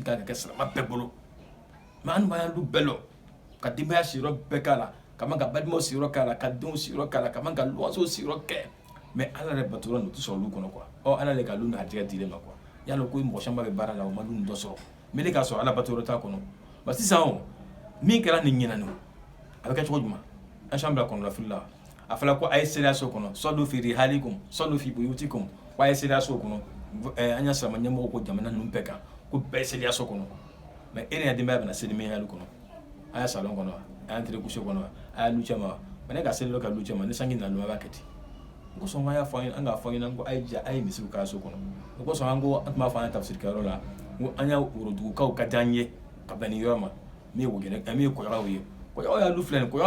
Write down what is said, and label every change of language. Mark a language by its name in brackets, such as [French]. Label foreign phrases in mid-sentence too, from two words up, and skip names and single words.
[Bambara] kan ka kɛ sirama bɛɛ bolo mais an b'an lu bɛɛ lɔ ka denbaya siyɔrɔ bɛɛ k'a la ka man ka balimaw siyɔrɔ k'a la ka denw siyɔrɔ k'a la ka man ka luwansew siyɔrɔ kɛ mais ala yɛrɛ batokɛyɔrɔ nin o tɛ sɔrɔ lu kɔnɔ quoi ala de ka lu haridigɛ dil'e ma quoi yala ko mɔgɔ caman bɛ baara la o ma lu nin dɔ sɔrɔ mais ne k'a sɔrɔ ala batokɛyɔrɔ t'a kɔnɔ ba sisan o min kɛra nin ɲinani a bɛ kɛ cogo jumɛn an s'an bila kɔnɔnafili la a fɔra ko a ye seliya so kɔnɔ [Arabic] صلوا في رحالكم صلوا في بيوتكم [Bambara] ko a ye seliya so kɔnɔ an y'a silamɛ ɲɛmɔgɔ ko jamana ninnu bɛɛ kan ko bɛɛ ye seliya so kɔnɔ mais e ni ya denbaya bɛna seli min hali kɔnɔ a y'a salon kɔnɔ a y'a teri couché kɔnɔ a y'a lu cɛ ma mais ne ka seli dɔ ka lu cɛ ma ni sanji nana a b'a kɛ ten o kosɔn an y'a fɔ an k'a fɔ ɲɛna ko a ye ja a ye misiriw k'a so kɔnɔ o kosɔn an ko an tun b'a fɔ an ye tafsirikɛyɔrɔ la ko an y'a worodugukaw ka di an ye ka bɛn nin yɔrɔ ma min ye wogɛnɛ min ye kɔyɔrɔw ye kɔyɔ y'a lu filɛ nin kɔyɔ